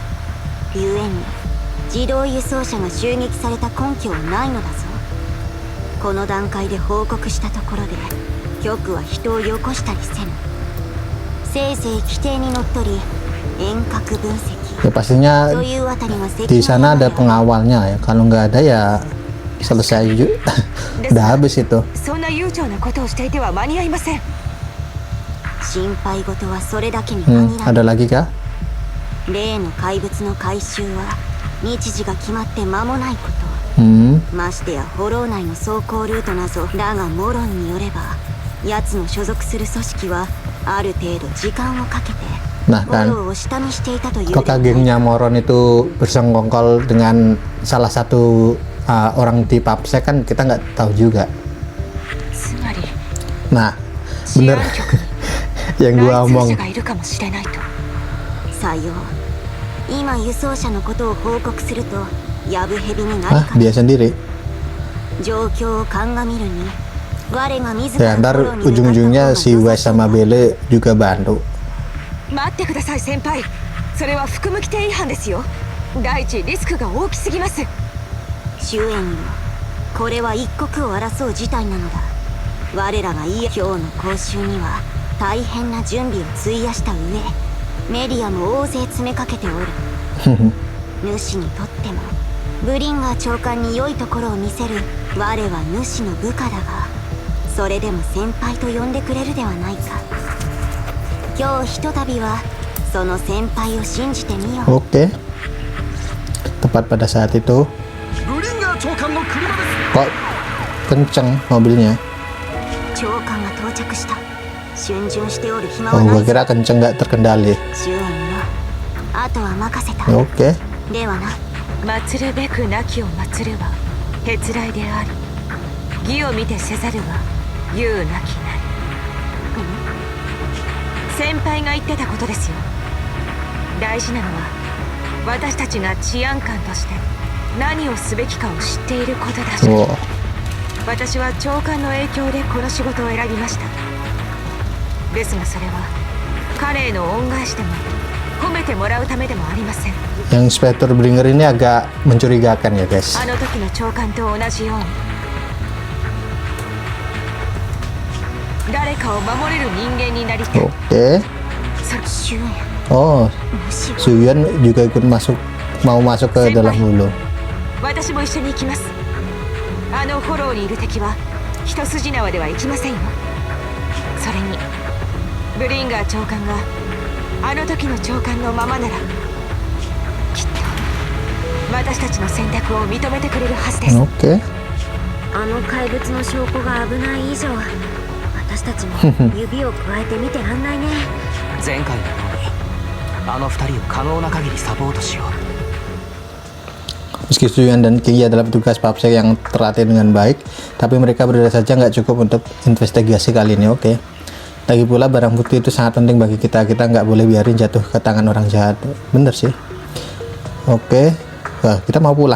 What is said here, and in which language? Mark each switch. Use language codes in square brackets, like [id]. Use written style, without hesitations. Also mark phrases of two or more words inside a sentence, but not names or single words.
[ja] ゆえに自動輸送車が襲撃された根拠はないのだぞ。この段階で報告したところで局は人をよこしたりせぬ。せいぜい規定にのっとり遠隔分析、 [id] Ya pastinya [ja] というあたりが関 [id] di [ja] の [id] sana [ja] 山 [id] ada [ja] で [id] pengawalnya ya. Kalau nggak ada ya selesai juga. Udah habis itu. [ja] そんな悠長なことをしていては間に合いません。心配事はそれだけに限ら [id] Ada [ja] ない。 [id] lagi kah? [ja] 例の怪物の回収は日時が決まって間もないこと。ましてやフォロー内の走行ルートなどだがモロンによれば奴の所属する組織はある程度時間をかけて [id] Nah [ja] フォ [id] kan, [ja] ローを下見していたという [id] apakah gengnya Moron itu bersengkongkol dengan salah satu orang di PAPSEC kan kita nggak tahu juga. [ja] つまり [id] Nah [ja] 治 [id] bener [ja] 安局 [id] yang [ja] に [id] gua [ja] 内通 [id] omong. [ja] 者がいるかもしれないと。さよう今輸送車のことを報告するとヤブヘビになる [id] Ah [ja] か [id] dia sendiri. [ja] 状況を鑑みるに我が自 [id] Ya [ja] ら [id] ntar [ja] フォローに向かった [id] ujung-ujungnya [ja] 方が [id] si [ja] 良 [id] Wes [ja] さそう [id] sama [ja] だ [id] Bele juga bantu. [ja] 待ってください先輩。それは服務規定違反ですよ。第一リスクが大きすぎます。主演よこれは一刻を争う事態なのだ我らが今日の講習には大変な準備を費やした上メディアも大勢詰めかけておる主にとってもブリンガー長官に良いところを見せる我は主の部下だがそれでも先輩と呼んでくれるではないか今日ひとたびはその先輩を信じてみよう [id] Oke. Tepat pada saat itu [ja] ブリンガー長官の車です。 [id] kok kenceng mobilnya. [ja] 長官が到着した逡巡しておる暇 Oh はな [id] gua [ja] いぞ [id] kira kenceng nggak terkendali. [ja] 主演よあとは任せた [id] Oke. [ja] ではな祀るべく亡きを祀るはへつらいであり義を見てせざるは言うなきなり。先輩が言ってたことですよ。大事なのは私たちが治安官として何をすべきかを知っていることだし、 Wow. 私は長官の影響でこの仕事を選びました。ですがそれは彼への恩返しでも褒めてもらうためでもありません。 [id] Yang Inspektur Bringer ini agak mencurigakan ya guys. [ja] あの時の長官と同じように誰かを守れる人間になりたい。 [id] Oke. [ja] 主演 Oh, 主は [id] Suyuan juga ikut mau masuk ke dalam dulu. [ja] 私も一緒に行きます。あのフォローにいる敵は一筋縄ではいきませんよ。それにブリンガー長官があの時の長官のままならきっと私たちの選択を認めてくれるはずです。 [id] Oke. [ja] あの怪物の証拠が危ない以上私たちも指を加えて見てらんないね前回のようにあの二人を可能な限りサポートしよう。 [id] Meski Suyuan dan Kingyi adalah petugas PAPSEC yang terlatih dengan baik, tapi mereka berdua saja nggak cukup untuk investigasi kali ini. Oke. Lagi pula barang bukti itu sangat penting bagi kita. Kita nggak boleh biarin jatuh ke tangan orang jahat. Bener sih. Oke. Wah, kita mau pulang.